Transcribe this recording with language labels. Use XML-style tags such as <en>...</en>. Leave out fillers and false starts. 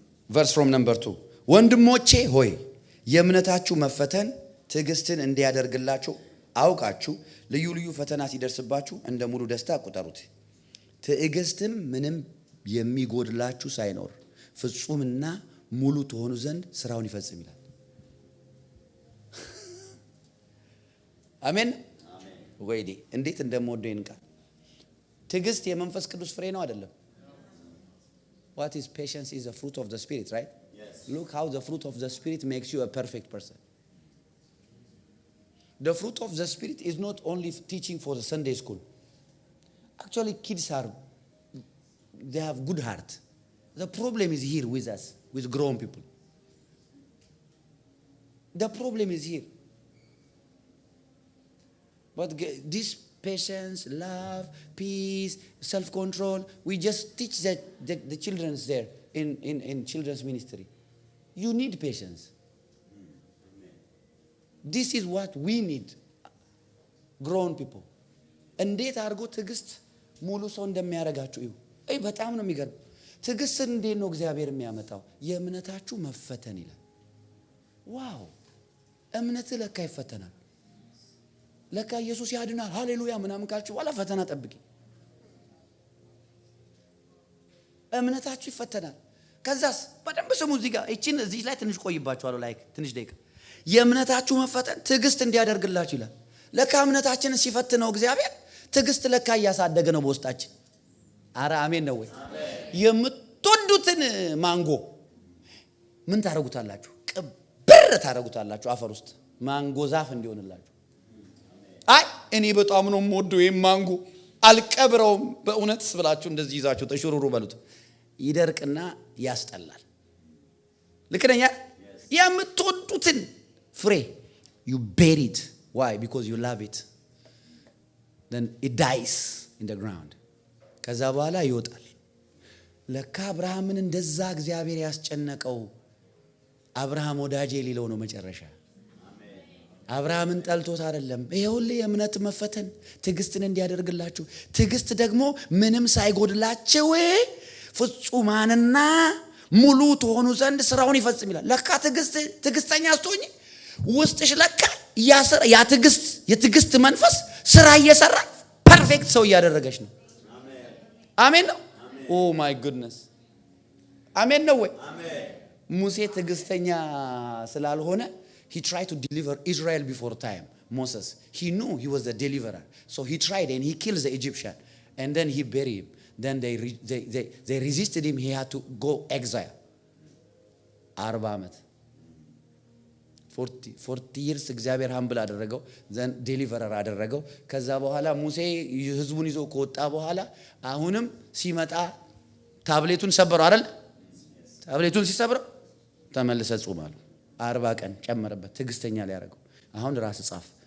<en>Verse from number 2.</en> <am>ወንድሞቼ ሆይ የእምነታችሁ መፈተን ትዕግስትን እንዲያደርግላችሁ አውቃችሁ ልዩ ልዩ ፈተና ሲደርስባችሁ እንደ ሙሉ ደስታ ቁጠሩት። ትዕግስትም ምንም የሚጎድላችሁ ሳይኖር ፍጹምና ሙሉ ትሆኑ ዘንድ ስራውን ይፈጽም ይላል። አሜን። ወይዴ እንዴት እንደምወደው ይንቃል። ትዕግስት የመንፈስ ቅዱስ ፍሬ ነው አይደለም?</am> <en>What is patience is a fruit of the spirit, right? Yes. Look how the fruit of the spirit makes you a perfect person. The fruit of the spirit is not only teaching for the Sunday school. Actually kids they have good heart. The problem is here with us, with grown people. The problem is here. But this patience, love, peace, self-control, we just teach the children there in children's ministry. You need patience. This is what we need, grown people.</en> <am>እንዴት አድርጎ ትዕግስት ሙሉ ሰው እንደሚያረጋችሁ እዩ። በጣም ነው የሚገርም። ትዕግስት እንዴት ነው እግዚአብሔር የሚያመጣው? የእምነታችሁ መፈተን ይላል። ዋው! እምነት ለካ ይፈተናል። ለካ ኢየሱስ ያድናል ሃሌሉያ ምናምን ካልችሁ በኋላ ፈተና ጠብቂ። እምነታችሁ ይፈተናል። ከዛስ በደንብ ስሙ። እዚህ ላይ ትንሽ ቆይባችኋለሁ። ላይክ ትንሽ ደቂቃ። የእምነታችሁ መፈተን ትዕግስት እንዲያደርግላችሁ ይላል። ለካ እምነታችንን ሲፈትነው እግዚአብሔር ትዕግስት ለካ እያሳደገ ነው በውስጣችን። አረ አሜን ነው ወይ? የምትወዱትን ማንጎ ምን ታረጉታላችሁ? ቅብር ታረጉታላችሁ አፈር ውስጥ ማንጎ ዛፍ እንዲሆንላችሁ። አይ እኔ በጣም ነው የምወደው ማንጎ አልቀብረውም በእውነት ብላችሁ እንደዚህ ይዛችሁ ተሽሩሩ በሉት። ይደርቅና ያስጠላል። ልክ ነኝ? የምትወዱትን ፍሬ</am> <en>you bury it. Why? Because you love it. Then it dies in the ground.</en> <am>ከዛ በኋላ ይወጣል። ለካ አብርሃምን እንደዛ እግዚአብሔር ያስጨነቀው አብርሃም ወዳጄ ሊለው ነው መጨረሻ። አብርሃምን ጠልቶት አይደለም። ይሄውልህ የእምነት መፈተን ትዕግስትን እንዲያደርግላችሁ፣ ትዕግስት ደግሞ ምንም ሳይጎድላችሁ ፍጹማንና ሙሉ ትሆኑ ዘንድ ስራውን ይፈጽም ይላል። ለካ ትዕግስተኛ ስትሆኚ ውስጥሽ ለካ ያ ትዕግስት የትዕግስት መንፈስ ስራ እየሰራ ፐርፌክት ሰው እያደረገች ነው። አሜን ነው።</am> <en>ኦ ማይ ጉድነስ</en> <am>አሜን ነው ወይ? ሙሴ ትዕግስተኛ ስላልሆነ</am> <en>he tried to deliver Israel before time. Moses, he knew he was the deliverer, so he tried and he kills the Egyptian and then he buried him. Then they resisted him. He had to go exile.</en> <am>40 ዓመት</am> <en>40 years</en> <am>እግዚአብሔር ሃምብል አደረገው፣</am> <en>ዘን ዴሊቨረር</en> <am>አደረገው። ከዛ በኋላ ሙሴ ህዝቡን ይዞ ከወጣ በኋላ አሁንም ሲመጣ ታብሌቱን ሰበረው አይደል? ታብሌቱን ሲሰብረው ተመልሰ ጾም አሉ። 40 ቀን ጨመረበት ትዕግስተኛ ሊያደርገው። አሁን ራስ ጻፍ።</am>